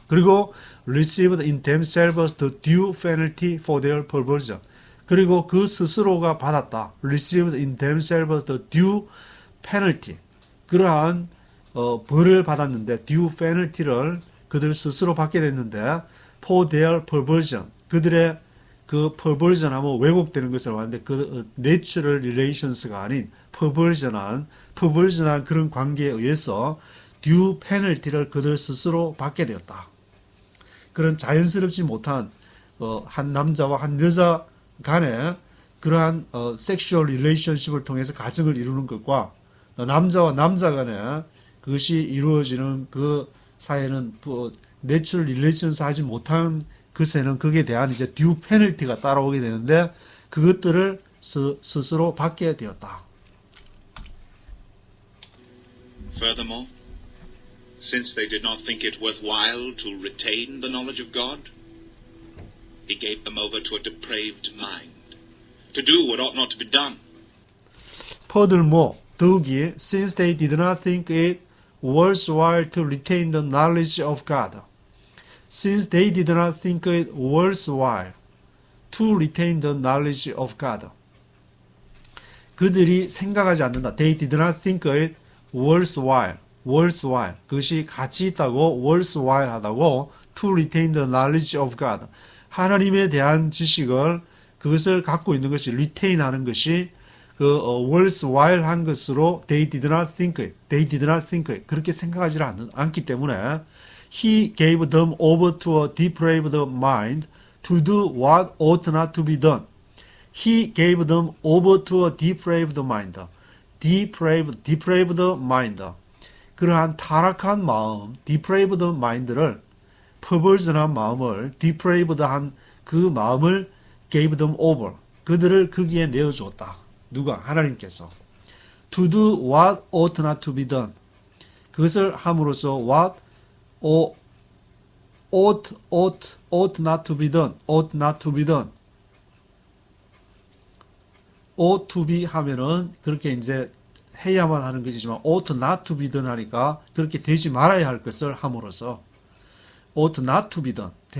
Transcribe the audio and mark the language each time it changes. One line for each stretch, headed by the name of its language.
English: 그리고 received in themselves the due penalty for their perversion.
Korean: 그리고 그 스스로가 받았다.
English: received in themselves the due penalty.
Korean: 그러한 벌을 받았는데 due penalty를 그들 스스로 받게 됐는데
English: for their perversion.
Korean: 그들의 그 perversion 하면 왜곡되는 것을 말하는데 그 natural relations가 아닌 perversion한 그런 관계에 의해서 due penalty를 그들 스스로 받게 되었다. 그런 자연스럽지 못한 한 남자와 한 여자 간에 그러한 sexual relationship을 통해서 가정을 이루는 것과 남자와 남자 간에 그것이 이루어지는 그 사이에는 natural relations 하지 못한 것에는 거기에 대한 이제 due penalty가 따라오게 되는데 그것들을 스스로 받게 되었다.
English: Furthermore, since they did not think it worthwhile to retain the knowledge of God, He gave them over to a depraved mind, to do what ought not to be done. Furthermore,
Korean: 더욱이,
English: since they did not think it worthwhile to retain the knowledge of God, since they did not think it worthwhile to retain the knowledge of God,
Korean: 그들이 생각하지 않는다.
English: They did not think it worthwhile,
Korean: 그것이 가치 있다고,
English: worthwhile 하다고, to retain the knowledge of God,
Korean: 하나님에 대한 지식을 그것을 갖고 있는 것이 retain 하는 것이 worthwhile 한 것으로
English: they did not think it.
Korean: 그렇게 생각하지 않기 때문에
English: he gave them over to a depraved mind to do what ought not to be done. He gave them over to a depraved mind. depraved mind.
Korean: 그러한 타락한 마음, depraved mind를 perverse한 마음을 depraved한 그 마음을 gave them over. 그들을 거기에 내어주었다. 누가? 하나님께서.
English: To do what ought not to be done.
Korean: 그것을 함으로써
English: what ought not to be done. ought not to be done.
Korean: ought to be 하면은 그렇게 이제 해야만 하는 것이지만
English: ought not to be done
Korean: 하니까 그렇게 되지 말아야 할 것을 함으로써 ought not to be done.